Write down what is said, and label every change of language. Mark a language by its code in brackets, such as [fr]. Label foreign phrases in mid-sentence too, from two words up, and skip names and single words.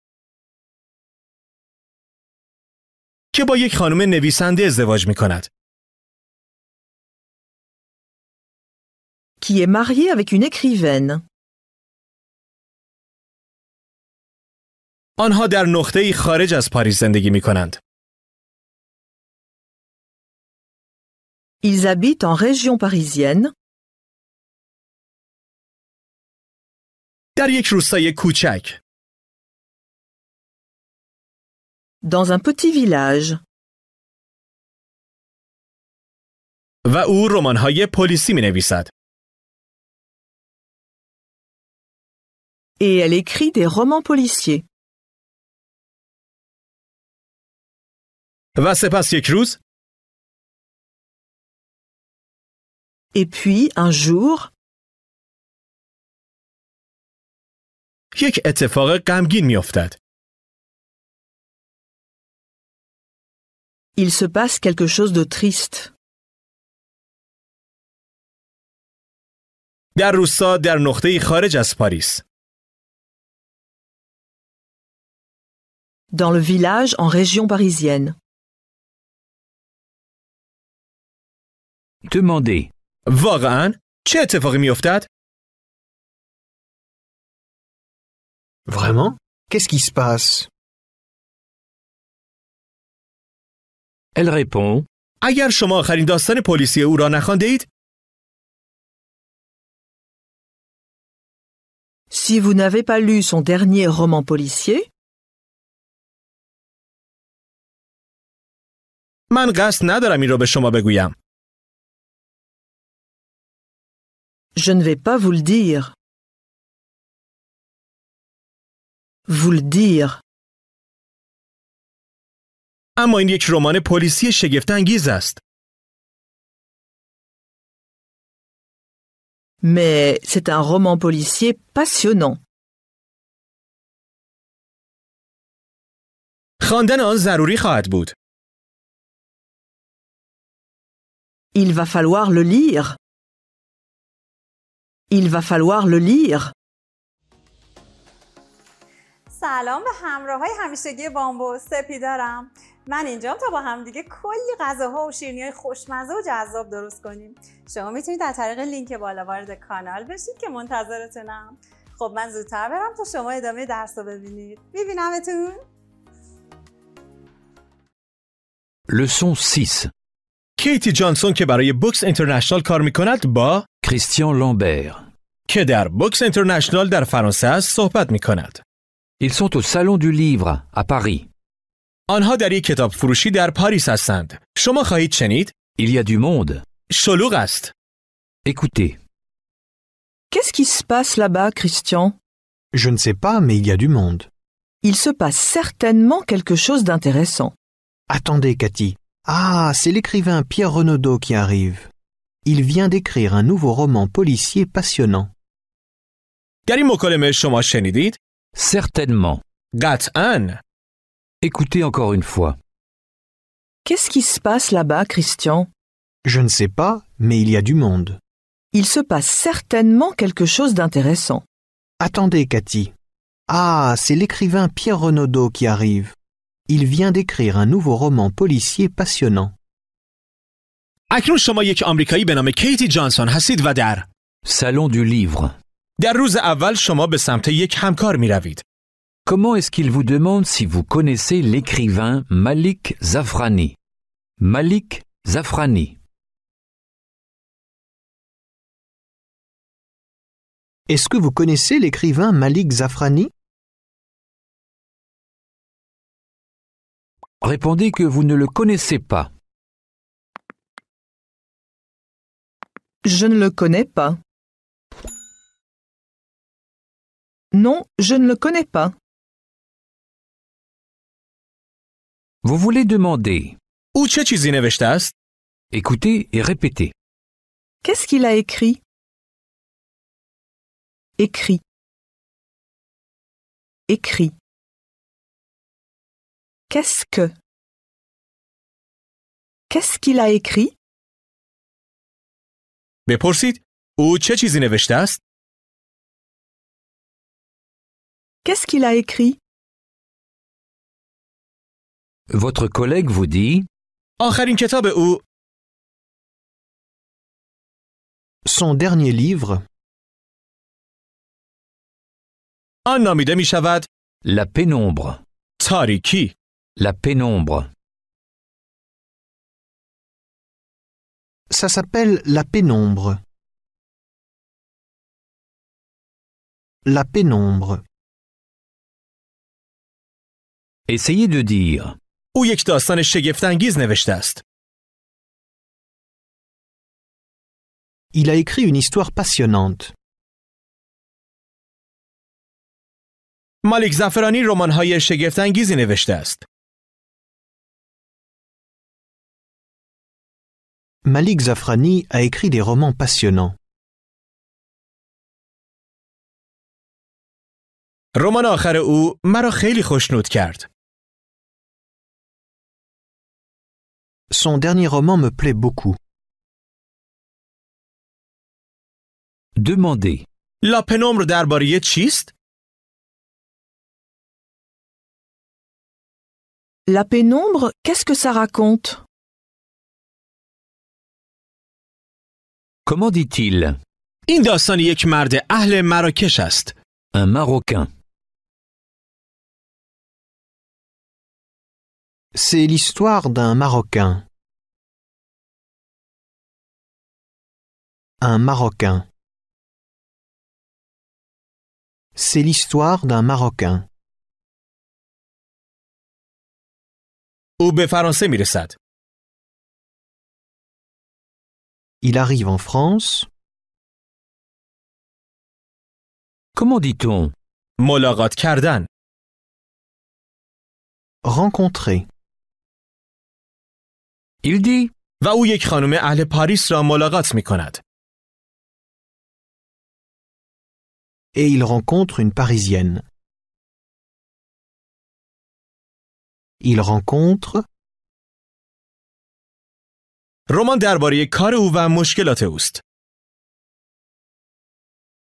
[fa] که با یک خانم نویسنده ازدواج می کند. [fr] qui est marié avec une écrivaine. [fa] آنها در نقطه‌ای خارج از پاریس زندگی می کنند. [fr] Ils habitent en région parisienne, [fa] در یک روستای کوچک. [fr] dans un petit village. [fa] و او رمان‌های پلیسی می نویسد. [fr] Et elle écrit des romans policiers. [fa] و سپس یک روز [fr] Et puis, un jour, [fa] یک اتفاق غمگین می افتد. [fr] il se passe quelque chose de triste. [fa] در روستا در نقطه‌ای خارج از پاریس. [fr] Dans le village en région parisienne. Demandez. [fa] واقعاً چه اتفاقی می افتد؟ [fr] Vraiment? Qu'est-ce qui se passe? Elle répond [fa] اگر شما آخرین داستان پلیسی او را نخوانده اید، [fr] Si vous n'avez pas lu son dernier roman policier, [fa] من قصد ندارم این را به شما بگویم. [fr] je ne vais pas vous le dire. Vous le dire. [fa] اما این یک رمان پلیسی شگفت‌انگیز است. [fr] Mais c'est un roman policier passionnant. [fa] خواندن آن ضروری خواهد بود. [fr] Il va falloir le lire. Il va falloir le lire. [fa] سلام به همراهای همیشگی بامبو سپیدارم. من اینجام تا با هم دیگه کلی غذاها و شیرینی‌های خوشمزه و جذاب درست کنیم. شما میتونید از طریق لینک بالا وارد کانال بشید که منتظرتونم. خب من زودتر برم تا شما ادامه درس رو ببینید. میبینمتون. [fr] Leçon 6. [fa] کیتی جانسون که برای بوکس اینترنشنال کار میکند با Christian Lambert. که در بوکس اینترنشنال در فرانسه است صحبت میکند. [fr] Ils sont au Salon du Livre, à Paris. [fa] آنها در یک کتاب فروشی در پاریس هستند. شما خواهید شنید؟ [fr] Il y a du monde. [fa] شلوغ است. [fr] Écoutez. Qu'est-ce qui se passe là-bas, Christian? Je ne sais pas, mais il y a du monde. Il se passe certainement quelque chose d'intéressant. Attendez, Cathy. Ah, c'est l'écrivain Pierre Renaudot qui arrive. Il vient d'écrire un nouveau roman policier passionnant. [fa] در این مکالمه شما شنیدید؟ [fr] Certainement. [fa] قطعاً. [fr] Écoutez encore une fois. Qu'est-ce qui se passe là-bas, Christian? Je ne sais pas, mais il y a du monde. Il se passe certainement quelque chose d'intéressant. Attendez, Cathy. Ah, c'est l'écrivain Pierre Renaudot qui arrive. Il vient d'écrire un nouveau roman policier passionnant. [fa] اکنون شما یک آمریکایی به نام کیتی جانسون هستید و در Salon du Livre. در روز اول شما به سمت یک همکار می روید. [fr] Comment est-ce qu'il vous demande si vous connaissez l'écrivain Malik Zafrani? Malik Zafrani. Est-ce que vous connaissez l'écrivain Malik Zafrani? Répondez que vous ne le connaissez pas. Je ne le connais pas. Non, je ne le connais pas. Vous voulez demander. [fa] او چه چیزی نوشته است؟ [fr] Écoutez et répétez. Qu'est-ce qu'il a écrit? Écrit. Écrit. Qu'est-ce que? Qu'est-ce qu'il a écrit? [fa] بپرسید او چه چیزی نوشته است؟ [fr] Qu'est-ce qu'il a écrit? Votre collègue vous dit. [fa] آخرین کتاب او [fr] Son dernier livre, [fa] آن نامیده می شود La pénombre. تاریکی. [fr] La pénombre. ça s'appelle La pénombre. La pénombre. Essayez de dire. [fa] او یک داستان شگفت‌انگیز نوشته است. [fr] Il a écrit une histoire passionnante. [fa] مالیک زعفرانی رمان‌های شگفت‌انگیزی نوشته است. [fr] Malik Zafrani a écrit des romans passionnants. [fa] رمان آخر او مرا خیلی خوشنود کرد. [fr] Son dernier roman me plaît beaucoup. Demandez. [fa] لا پنومر درباره چیست؟ [fr] La pénombre, qu'est-ce que ça raconte? Comment dit-il? [fa] این داستان یک مرد اهل مراکش است. [fr] Un Marocain. C'est l'histoire d'un Marocain. Un Marocain. C'est l'histoire d'un Marocain. [fa] او به فرانسه می رسد. [fr] Il arrive en France. Comment dit-on? [fa] ملاقات کردن. [fr] Rencontrer. Il dit. [fa] و او یک خانم اهل پاریس را ملاقات می کند. [fr] Et il rencontre une Parisienne. Il rencontre. [fa] رمان درباره کار او و مشکلات اوست.